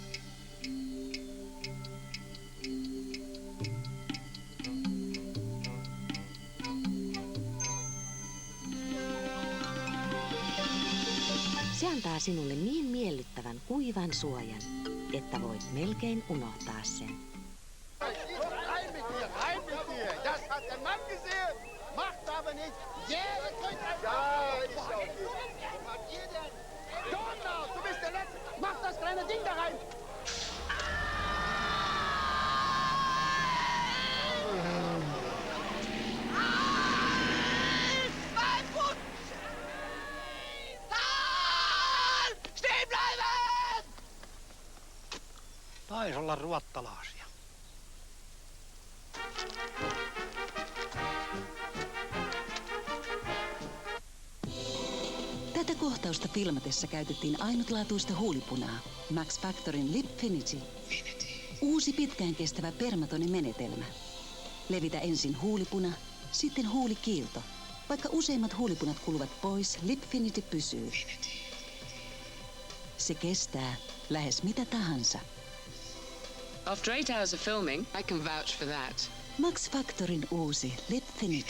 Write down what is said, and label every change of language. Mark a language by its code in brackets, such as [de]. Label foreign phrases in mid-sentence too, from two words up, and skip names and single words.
[fi] Se antaa sinulle niin miellyttävän kuivan suojan, että voit melkein unohtaa sen. [de] Rein mit dir, rein mit dir. Das hat der Mann gesehen. Macht aber nicht. Jeder kriegt ein... Ja, ist okay. Was habt ihr denn? Donner, du bist der Letzte. Mach das kleine Ding da rein. Mein Fuß! Stehen bleiben! [fi] Taisi olla ruottalaisia. Tätä kohtausta filmatessa käytettiin ainutlaatuista huulipunaa. Max Factorin Lipfinity. Uusi pitkään kestävä permatonimenetelmä. Levitä ensin huulipuna, sitten huulikiilto. Vaikka useimmat huulipunat kuluvat pois, Lipfinity pysyy. Se kestää lähes mitä tahansa. [en] After 8 hours of filming, I can vouch for that. [fi] Max Factorin uusi Lipfinity.